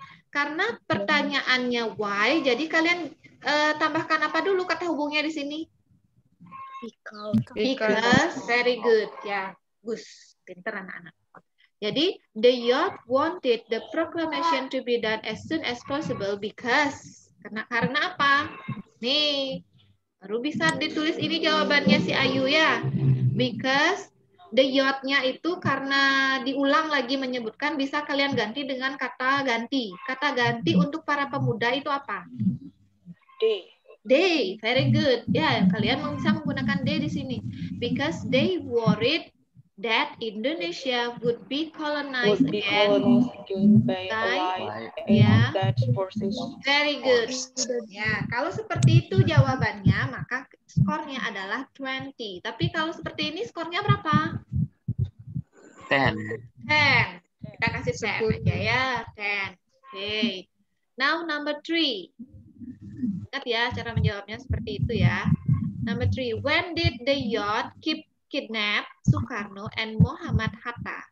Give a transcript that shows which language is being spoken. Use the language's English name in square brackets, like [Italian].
[Indonesian] Karena pertanyaannya why, jadi kalian tambahkan apa dulu kata hubungnya di sini? [English] Because. Very good. [Indonesian] Ya, Gus. Pinter anak-anak. Jadi, [English] the yacht wanted the proclamation to be done as soon as possible because. [Indonesian] Karena apa? Nih, baru bisa ditulis ini jawabannya si Ayu ya. [English] Because the yacht- [Indonesian] nya itu karena diulang lagi menyebutkan, bisa kalian ganti dengan kata ganti. Kata ganti untuk para pemuda itu apa? [English] They, very good. [Indonesian] Ya, kalian bisa menggunakan they di sini. [English] Because they worried that Indonesia would be colonized again by ya. Very good. [Indonesian] Ya, kalau seperti itu jawabannya, maka skornya adalah 20. Tapi kalau seperti ini skornya berapa? 10. 10. Kita kasih 10 aja ya. 10. Okay. [English] Now number 3. [Indonesian] Ingat ya, cara menjawabnya seperti itu ya. [English] Number 3. When did the yacht kidnap Soekarno and Muhammad Hatta?